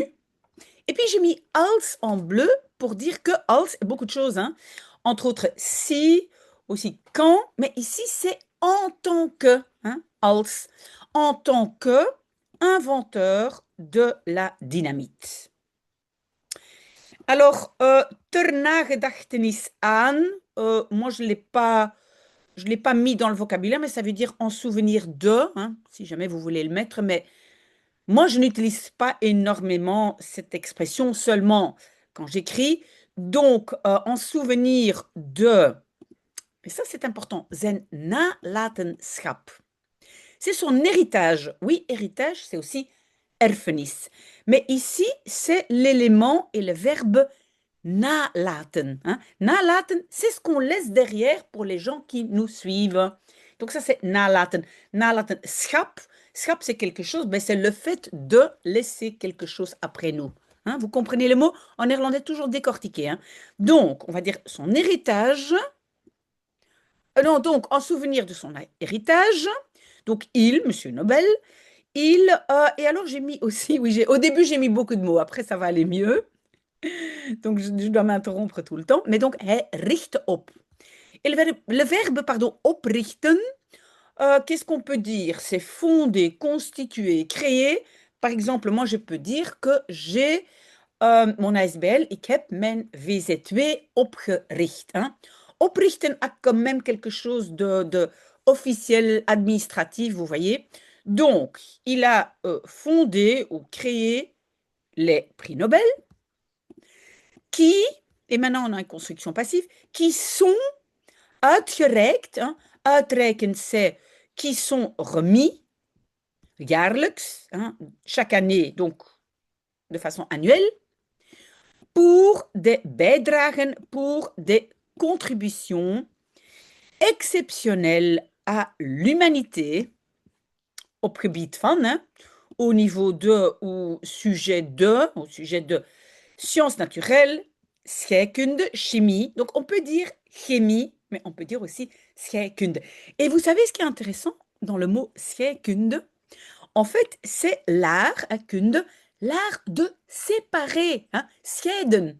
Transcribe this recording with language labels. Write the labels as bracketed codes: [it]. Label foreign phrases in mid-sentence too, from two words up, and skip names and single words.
[fr] Et puis j'ai mis als en bleu pour dire que als est beaucoup de choses, hein. Entre autres si, aussi quand, mais ici c'est en tant que, hein, als, en tant que inventeur de la dynamite. Alors, [nl] ter nagedachtenis aan, [fr] moi je l'ai pas mis dans le vocabulaire, mais ça veut dire en souvenir de, hein, si jamais vous voulez le mettre, mais moi, je n'utilise pas énormément cette expression, seulement quand j'écris. Donc, en souvenir de, et ça c'est important, [nl] zijn nalatenschap. [fr] C'est son héritage. Oui, héritage, c'est aussi erfenis. Mais ici, c'est l'élément et le verbe nalaten, hein. Nalaten, c'est ce qu'on laisse derrière pour les gens qui nous suivent. Donc ça, c'est nalaten. [nl] Nalatenschap, schap, [fr] c'est quelque chose, ben, c'est le fait de laisser quelque chose après nous. Hein, vous comprenez le mot? En néerlandais, toujours décortiqué, hein. Donc, on va dire son héritage. Non, donc, en souvenir de son héritage. Donc, il, Monsieur Nobel, et alors j'ai mis aussi, oui, au début j'ai mis beaucoup de mots, après ça va aller mieux. Donc, je dois m'interrompre tout le temps. Mais donc, [nl] hij richt op. [fr] Et le verbe, pardon, oprichten, qu'est-ce qu'on peut dire? C'est fonder, constituer, créer. Par exemple, moi, je peux dire que j'ai mon ASBL, [nl] ik heb mijn VZW opgericht. Hein. [fr] Oprichten a quand même quelque chose de officiel, administratif, vous voyez. Donc, il a fondé ou créé les prix Nobel qui, et maintenant on a une construction passive, qui sont uitgereikt. Hein. Uitreiken, c'est qui sont remis, jaarlijks, hein, chaque année, donc de façon annuelle. pour des bijdragen, pour des contributions exceptionnelles à l'humanité [nl] op gebied van, [fr] hein, au niveau de ou au sujet de sciences naturelles, scheikunde, chimie. Donc on peut dire chimie, mais on peut dire aussi scheikunde. Et vous savez ce qui est intéressant dans le mot scheikunde? En fait, c'est l'art, kunde, l'art de séparer, hein, scheiden.